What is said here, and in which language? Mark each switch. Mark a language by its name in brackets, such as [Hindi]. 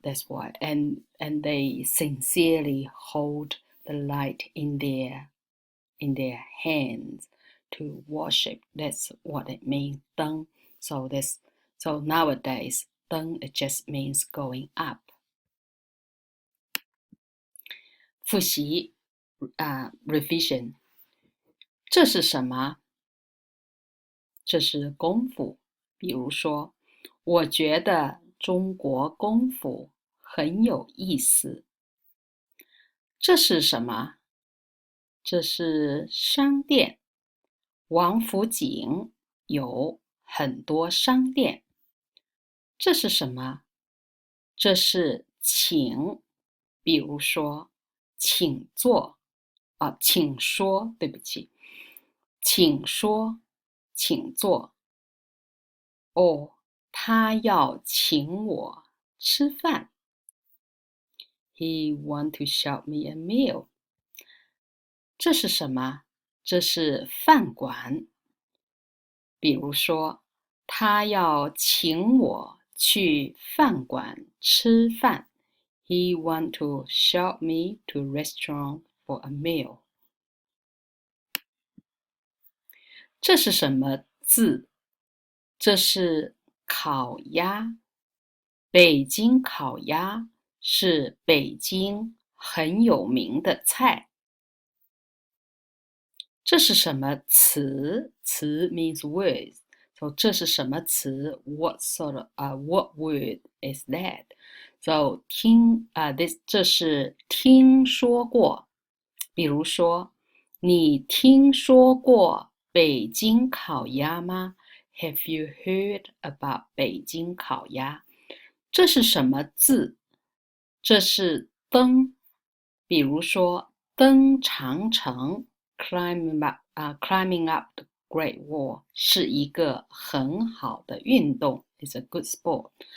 [English] That's why, and they sincerely hold the light in their hands to worship. That's what it means, 登.So nowadays, 登 it just means going up. [Chinese] 复习 revision. 这是什么？这是功夫。比如说，我觉得中国功夫很有意思。这是什么？这是商店。王府井有很多商店。这是什么？这是请。比如说，请坐请说，对不起，请说，请坐。哦，他要请我吃饭。 [English] He want to shout me a meal. [Chinese] 这是什么？这是饭馆。比如说，他要请我去饭馆吃饭。 [English] He want to shout me to restaurant for a meal. [Chinese] 这是什么字？这是烤鸭。北京烤鸭是北京很有名的菜。这是什么词？词 means words. [English] So 这是什么词？What word is that? [Chinese] So 这是听说过。比如说，你听说过北京烤鸭吗？ [English] Have you heard about 北京烤鸭？ [Chinese] 这是什么字？这是登。比如说，登长城 climbing up the Great Wall 是一个很好的运动 It's a good sport.